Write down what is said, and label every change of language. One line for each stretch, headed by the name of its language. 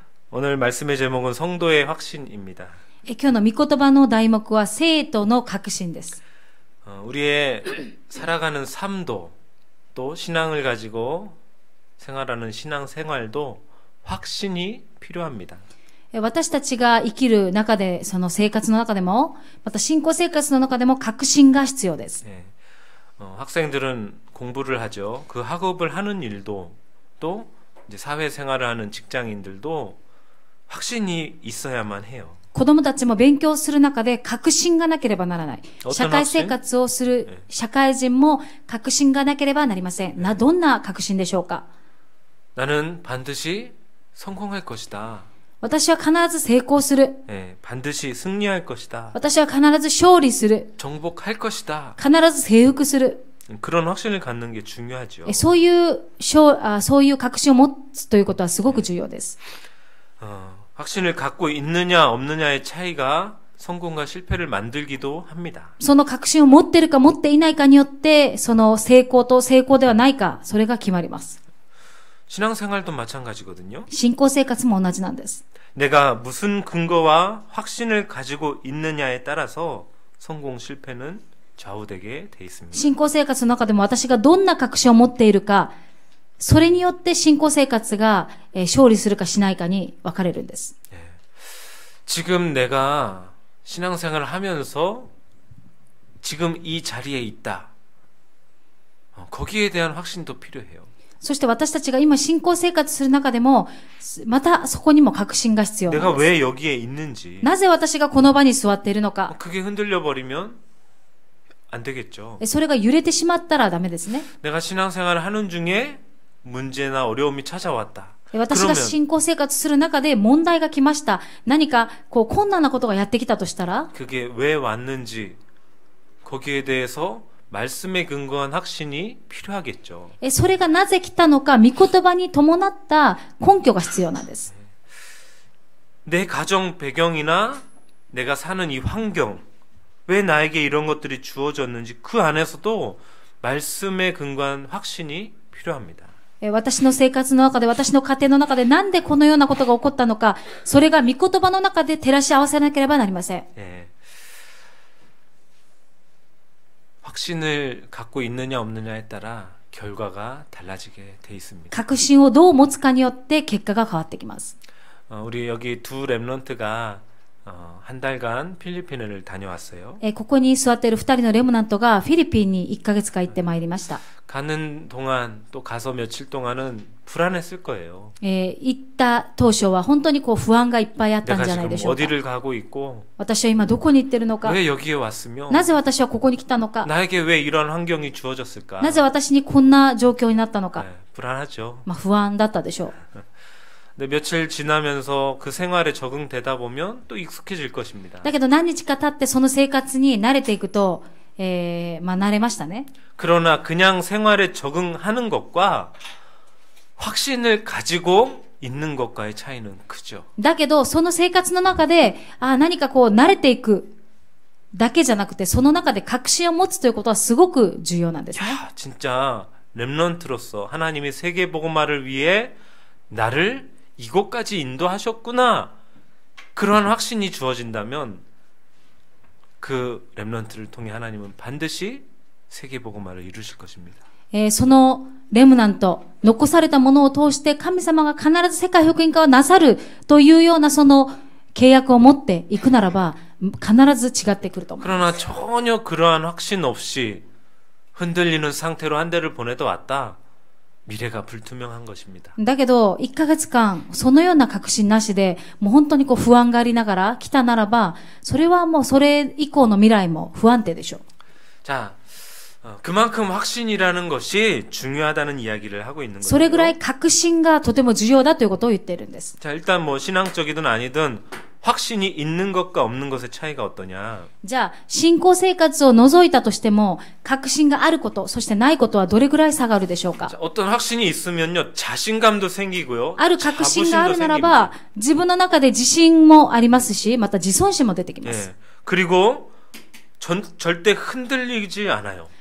Korean: 오늘 말씀의 제목은 성도의 확신입니다.
Japanese: 今日の御言葉の題目は生徒の確信です。
Korean: 우리의 살아가는 삶도 또 신앙을 가지고 생활하는 신앙 생활도 확신이 필요합니다.
Japanese: 私たちが生きる中で、その生活の中でも、また信仰生活の中でも確信が必要です。
Korean: 학생들은 공부를 하죠. 그 학업을 하는 일도 또 이제 사회생활을 하는 직장인들도 확신이 있어야만 해요.
Japanese: 子供たちも勉強する中で確信がなければならない。社会生活をする社会人も確信がなければなりません。どんな確信でしょうか？
Korean: 나는 반드시 성공할 것이다.
Japanese: 私は必ず成功する。
Korean: 반드시 승리할 것이다.
Japanese: 私は必ず勝利する。
Korean: 정복할 것이다.
Japanese: 必ず征服する。
Korean: 그런 확신을 갖는 게 중요하죠.
Japanese: そういう確信を持つということはすごく重要です。
Korean: 확신을 갖고 있느냐 없느냐의 차이가 성공과 실패를 만들기도 합니다.
Japanese: その確信を持っているか持っていないかによって、その成功と成功ではないか、それが決まります。
Korean: 신앙생활도 마찬가지거든요.
Japanese: 信仰生活も同じなんです。
Korean: 내가 무슨 근거와 확신을 가지고 있느냐에 따라서 성공 실패는 좌우되게 돼 있습니다.
Japanese: 信仰生活の中でも私がどんな確信を持っているか、それによって信仰生活が勝利するかしないかに分かれるんです。
Korean: 지금 내가 신앙생활을 하면서 지금 이 자리에 있다. 거기에 대한 확신도 필요해요.
Japanese: そして私たちが今信仰生活する中でも、またそこにも確信が必要なん
Korean: 내가
Japanese: です。
Korean: 왜 여기에 있는지.
Japanese: なぜ私がこの場に座っているのか。
Korean: 그게 흔들려 버리면 안 되겠죠.
Japanese: それが揺れてしまったらダメですね。
Korean: 내가 신앙생활을 하는 중에 문제나 어려움이 찾아왔다.
Japanese: 私が信仰生活する中で問題が来ました。何かこう困難なことがやってきたとしたら、
Korean: 그게 왜 왔는지 거기에 대해서 말씀에 근거한 확신이 필요하겠죠.
Japanese: それがなぜ来たのか、御言葉に伴った根拠が必要なんです。
Korean: 내 가정 배경이나 내가 사는 이 환경, 왜 나에게 이런 것들이 주어졌는지 그 안에서도 말씀에 근거한 확신이 필요합니다.
Japanese: 私の生活の中で、私の家庭の中でなんでこのようなことが起こったのか、それが御言葉の中で照らし合わせなければなりません。
Korean: 예. 확신을 갖고 있느냐 없느냐에 따라 결과가 달라지게 돼 있습니다.
Japanese: 確信をどう持つかによって結果が変わってきます。
Korean: 우리 여기 두 렘넌트가 한 달간 필리핀을 다녀왔어요.
Japanese: ここに座っている2人のレムナントがフィリピンに1ヶ月間行ってまいりました。
Korean: 가는 동안 또 가서 며칠 동안은 불안했을 거예요.
Japanese: 行った当初は本当にこう不安がいっぱいあったんじゃないでしょうか。
Korean: 어디를 가고 있고
Japanese: 私は今どこに行ってるのか。
Korean: 왜 여기에 왔으며
Japanese: なぜ私はここに来たのか。
Korean: 나에게 왜 이런 환경이 주어졌을까?
Japanese: なぜ私にこんな状況になったのか。
Korean: 불안하죠.
Japanese: 不安だったでしょう。
Korean: 근데 며칠 지나면서 그 생활에 적응되다 보면 또 익숙해질 것입니다.
Japanese: だけど何日か経ってその生活に慣れていくと、慣れましたね。
Korean: 그러나 그냥 생활에 적응하는 것과 확신을 가지고 있는 것과의 차이는 크죠.
Japanese: だけどその生活の中で、何かこう慣れていくだけじゃなくて、その中で確信を持つということはすごく重要なんですね。
Korean: 야, 진짜 렘넌트로서 하나님이 세계복음화를 위해 나를 이곳까지 인도하셨구나. 그러한 확신이 주어진다면 그 렘넌트를 통해 하나님은 반드시 세계복음화를 이루실 것입니다.
Japanese: そのレムナント、残されたものを通して神様が必ず世界福音化をなさるというようなその契約を持っていくならば必ず違ってくると思います。
Korean: 그러나 전혀 그러한 확신 없이 흔들리는 상태로 한 달을 보내다 왔다. 미래가 불투명한 것입니다.
Japanese: だけど1ヶ月間そのような確信なしでもう本当にこう不安がありながら来たならば、それはもうそれ以降の未来も不安定でしょう。
Korean: 자, 그만큼 확신이라는 것이 중요하다는 이야기를 하고 있는
Japanese: それぐら
Korean: 거예요.
Japanese: い確信がとても重要だということを言っているんです。
Korean: 자, 일단 뭐 신앙적이든 아니든 확신이 있는 것과 없는 것의 차이가 어떠냐?
Japanese: じゃあ信仰生活を除いたとしても確信があること、そしてないことはどれぐらい差があるでしょうか。
Korean: 자, 어떤 확신이 있으면요 자신감도 생기고요.
Japanese: ある確信がある
Korean: 자부심도
Japanese: なら
Korean: 생깁니다.
Japanese: ば自分の中で自信もありますし、また自尊心も出てきます。
Korean: 예. 그리고 절대 흔들리지 않아요.